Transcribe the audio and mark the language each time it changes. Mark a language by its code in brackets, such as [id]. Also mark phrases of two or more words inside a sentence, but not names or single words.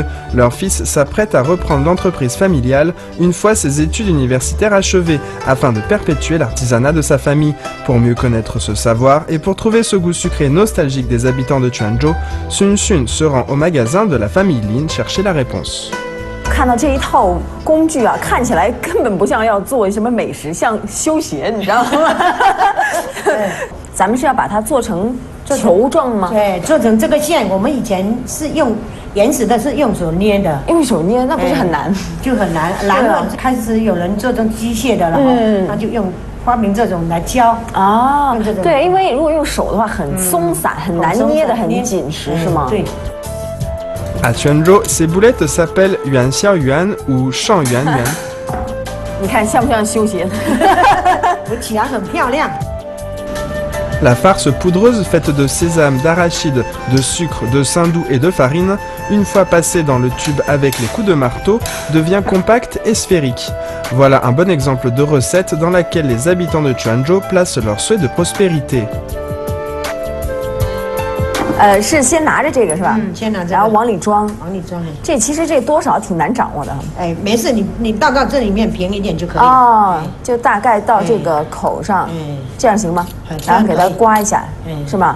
[fr] Leur fils s'apprête à reprendre l'entreprise familiale une fois ses études universitaires achevées, afin de perpétuer l'artisanat de sa famille. Pour mieux connaître ce savoir et pour trouver ce goût sucré nostalgique des habitants de Quanzhou, Sun Xun se rend au magasin de la famille Lin chercher la réponse. [zh] 看到这一套工具啊，看起来根本不像要做什么美食，像修鞋，你知道吗？咱们是要把它做成球状吗？对，做成这个馅，我们以前是用原始的，是用手捏的。用手捏那不是很难？就很难，然后开始有人做成机械的了，那就用发明这种来教。啊，对，因为如果用手的话很松散，很难捏得很紧实，是吗？对。 [fr] À Quanzhou, ces boulettes s'appellent Yuan Xiao Yuan ou Shang Yuan Yuan. [zh] 你看像不像修鞋？我起来很漂亮。 [fr] La farce poudreuse faite de sésame, d'arachide, de sucre, de saindoux et de farine, une fois passée dans le tube avec les coups de marteau, devient compacte et sphérique. Voilà un bon exemple de recette dans laquelle les habitants de Quanzhou placent leur souhait de prospérité. [zh] 是先拿着这个是吧？先拿着，然后往里装。往里装。这其实这多少挺难掌握的。哎，没事，你倒到这里面平一点就可以了。哦，就大概到这个口上，这样行吗？然后给它刮一下，是吗？